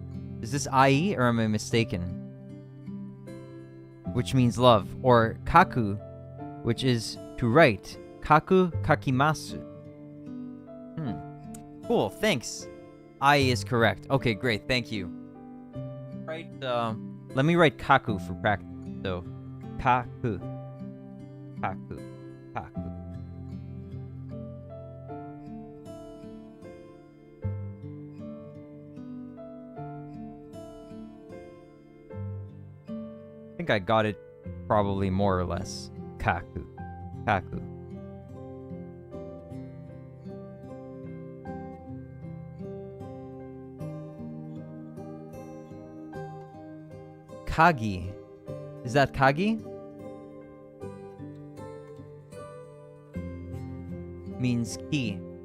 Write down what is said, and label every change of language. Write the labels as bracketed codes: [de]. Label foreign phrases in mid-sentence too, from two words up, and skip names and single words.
[en] Is this ai or am I mistaken? Which means love, or kaku, which is to write. [ja] Kaku kakimasu. [en] Cool, thanks. I is correct. Okay, great, thank you. Right, let me write kaku for practice. So, [ja] kaku. Kaku. Kaku. [en] I think I got it probably more or less. [ja] Kaku. Kaku. Kagi. [en] Is that Kagi? Means key.